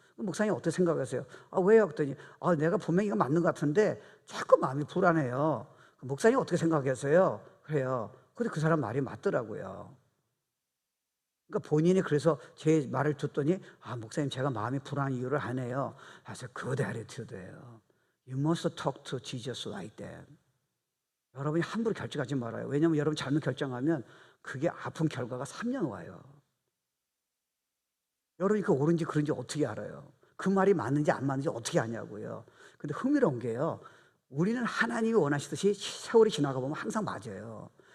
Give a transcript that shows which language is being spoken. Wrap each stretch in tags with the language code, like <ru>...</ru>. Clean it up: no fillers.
<ko>목사님 어떻게 생각하세요? 왜요? 그랬더니 내가 분명히 이거 맞는 것 같은데 자꾸 마음이 불안해요. 목사님 어떻게 생각하세요? 그래요. 근데 그 사람 말이 맞더라고요. 그러니까 본인이 그래서 제 말을 듣더니 목사님 제가 마음이 불안한 이유를 아네요. 그래서</ko> <en>good attitude</en> <ko>예요.</ko> <en>You must talk to Jesus like that.</en> <ko>여러분이 함부로 결정하지 말아요. 왜냐하면 여러분 잘못 결정하면 그게 아픈 결과가 3년 와요. 여러분이 그 옳은지 그른지 어떻게 알아요? 그 말이 맞는지 안 맞는지 어떻게 아냐고요. 근데 흥미로운 게요, 우리는 하나님이 원하시듯이 세월이 지나가 보면 항상 맞아요.</ko>